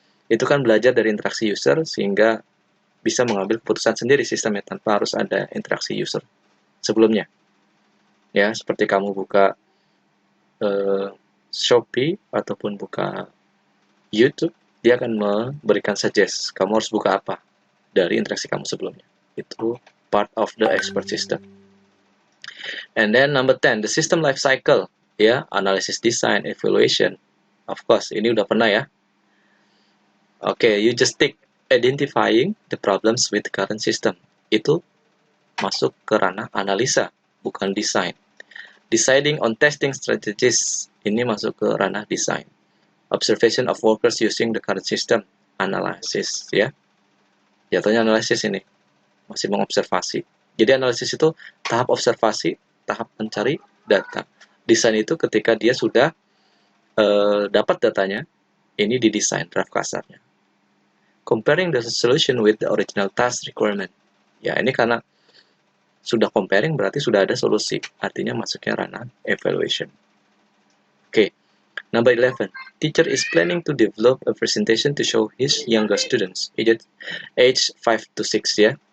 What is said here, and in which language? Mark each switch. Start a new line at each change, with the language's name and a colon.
Indonesian: Itu kan belajar dari interaksi user sehingga bisa mengambil keputusan sendiri sistemnya tanpa harus ada interaksi user sebelumnya. Ya, seperti kamu buka Shopee ataupun buka YouTube, dia akan memberikan suggest kamu harus buka apa dari interaksi kamu sebelumnya.
English: Itu part of the expert system. And then number 10, the system life cycle, ya, analysis, design, evaluation. Of course,
Indonesian: ini udah pernah ya.
English: Okay, you just take identifying the problems with the current system.
Indonesian: Itu masuk ke ranah analisa, bukan design.
English: Deciding on testing strategies,
Indonesian: ini masuk ke ranah
English: design. Observation of workers using the current system, analysis, ya.
Indonesian: Jatuhnya analisis ini, masih mengobservasi. Jadi analisis itu tahap observasi, tahap mencari data. Desain itu ketika dia sudah dapat datanya, ini didesain draft kasarnya.
English: Comparing the solution with the original task requirement.
Indonesian: Ya, ini karena sudah comparing berarti sudah ada solusi. Artinya masuknya ranah evaluation. Okay. Number 11.
English: Teacher is planning to develop a presentation to show his younger students, age 5 to 6 ya.